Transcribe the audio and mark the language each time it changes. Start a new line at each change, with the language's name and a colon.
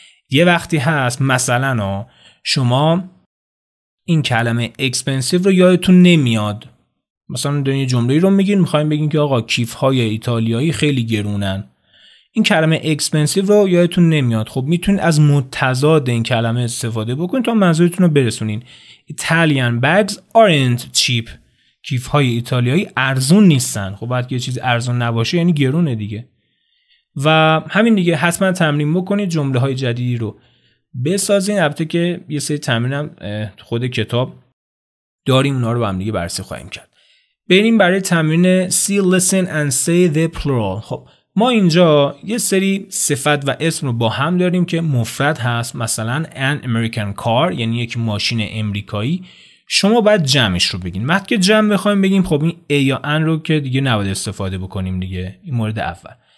Persian: یه وقتی هست مثلا شما این کلمه expensive رو یادتون نمیاد، مثلا دارین یه جمله رو میگین میخواین بگین که آقا کیف‌های ایتالیایی خیلی گرونن، این کلمه expensive رو یادتون نمیاد. خب میتونید از متضاد این کلمه استفاده بکنید تا منظورتون رو برسونین.
English: Italian bags aren't cheap.
Persian: کیف‌های ایتالیایی ارزون نیستن. خب بعد که یه چیز ارزون نباشه یعنی گرونه دیگه. و همین دیگه، حتما تمرین بکنید، جمله‌های جدیدی رو بسازین. البته که یه سری تمرینم خود کتاب داریم، اونا رو با هم دیگه بررسی خواهیم کرد. بریم برای تمرین
English: see, listen and say the plural.
Persian: خب ما اینجا یه سری صفت و اسم رو با هم داریم که مفرد هست، مثلا
English: an American car
Persian: یعنی یک ماشین امریکایی. شما باید جمعش رو بگین. وقتی که جمع بخوایم بگیم خب این a یا an رو که دیگه نباید استفاده بکنیم دیگه، این مورد اول.